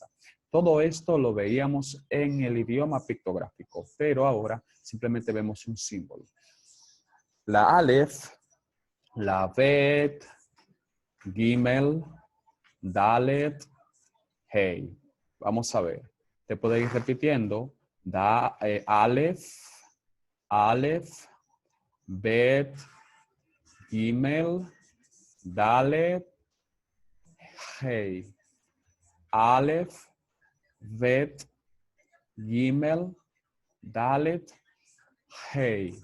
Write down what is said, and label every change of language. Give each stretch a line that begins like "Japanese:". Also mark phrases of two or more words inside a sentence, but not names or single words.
Spanish: Todo esto lo veíamos en el idioma pictográfico, pero ahora simplemente vemos un símbolo. La Aleph, la Bet,
Hebrew: Gimel, Dalet, Hey.
Spanish: Vamos a ver. Te puede ir repitiendo.
Hebrew: Aleph, Aleph, Bet, Gimel, Dalet, Hey. Aleph, Bet, Gimel, Dalet, Hey.